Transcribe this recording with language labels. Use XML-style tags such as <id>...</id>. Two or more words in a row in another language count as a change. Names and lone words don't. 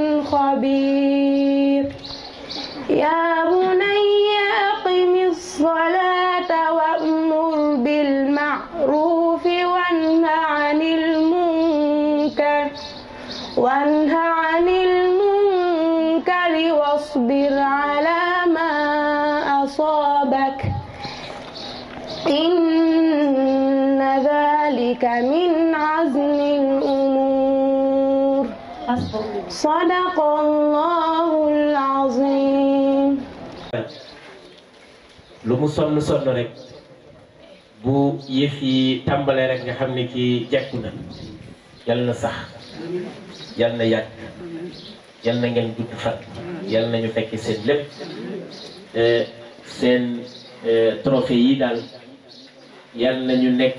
<ar>خبير يا بني أقم الصلاة وأمر بالمعروف وانه عن المنكر واصبر على ما أصابك إن ذلك من عزم الأمور صدق الله العظيم.</ar> <wo>lu mu sonn rek bu yëf yi tàmbalee rek nga xam ne kii jekku na yal na sax yal na yàgg yal na ngeen gudd fan yal nañu fekk seen lépp seen trophée yi daal yal nañu nekk</wo>